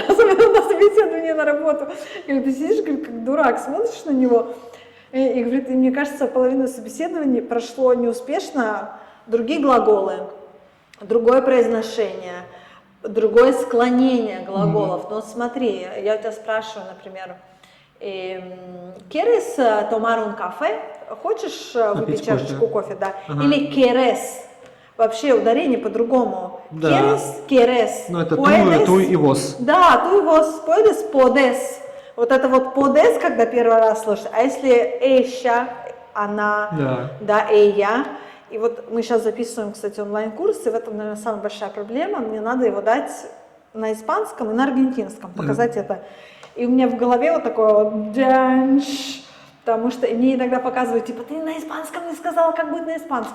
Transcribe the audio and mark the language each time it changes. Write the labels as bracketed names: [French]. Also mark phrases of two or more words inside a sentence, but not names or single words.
[Russian] Особенно на собеседовании на работу. И говорит, ты сидишь, говорит, как дурак, смотришь на него. И говорит, и мне кажется, половина собеседований прошло неуспешно, другие глаголы, другое произношение, другое склонение глаголов. Но смотри, я у тебя спрашиваю, например, [Spanish] ¿quieres tomar un café? [Russian] Хочешь выпить чашечку кофе, да? [Spanish] Или ¿quieres? [Russian] Вообще ударение по-другому. Да. [Spanish] ¿Quieres? [Russian] Ну это tú и vos. Да, [Spanish] tú y vos, puedes, podés. [Russian] Вот это вот подес, когда первый раз слышишь, а если ella, она, да, ella. И вот мы сейчас записываем, кстати, онлайн-курс, и в этом, наверное, самая большая проблема. Мне надо его дать на испанском и на аргентинском, показать это. И у меня в голове вот такое вот «дянш», потому что мне иногда показывают, типа, ты на испанском не сказала, как будет на испанском.